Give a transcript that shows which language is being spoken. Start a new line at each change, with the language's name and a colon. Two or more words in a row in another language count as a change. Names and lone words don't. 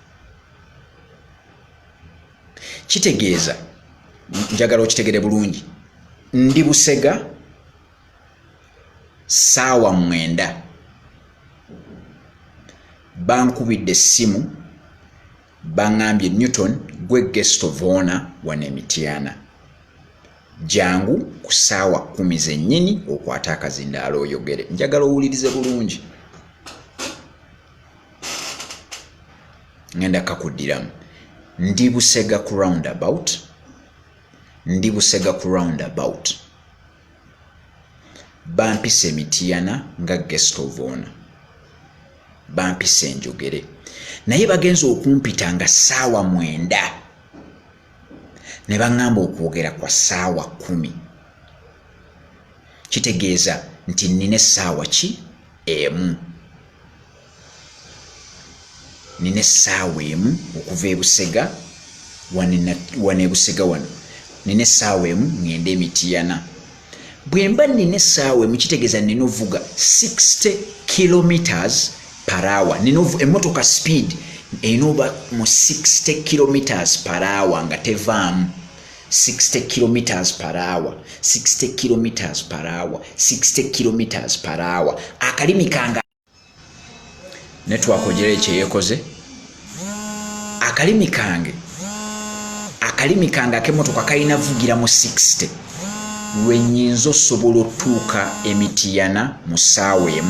Ganda: Kitegeeza, njagala okitegere bulungi, ndi Busega ssaawa 9. Bankubidde essimu baŋŋambye Newton gwe
English: guest of honor
Ganda: wano e Mityana. Jangu ku ssaawa 10 zennyini okwata akazindaalo oyogere. Njagala owulirize bulungi. Ngenda kakuddiramu. Ndi Busega ku roundabout. Bampise Mityana nga
English: guest of honor.
Ganda: Bampise njogere. Naye bagenza okumpita nga ssaawa 9. Ne baŋŋamba okwogera kwa ssaawa 10. Kitegeeza nti nnina essaawa ki? Emu. Nina essaawa emu okuva e Busega wano e Busega wano. Nina essaawa emu ŋŋenda e Mityana. Bwe mba nina essaawa emu kitegeeza nina ovuga 60
English: kilometers per hour.
Ganda: Emmotoka speed enoba mu 60
English: kilometers per hour
Ganda: nga tevaamu.
English: 60 kilometers per hour, 60 kilometers per hour, 60 kilometers per hour.
Ganda: Akalimi kanga network ogere kyeyekoze. Akalimi kange ak'emmotoka kalina vugira mu 60. Lwe nnyinza osobola otuuka e Mityana mu ssaawa emu.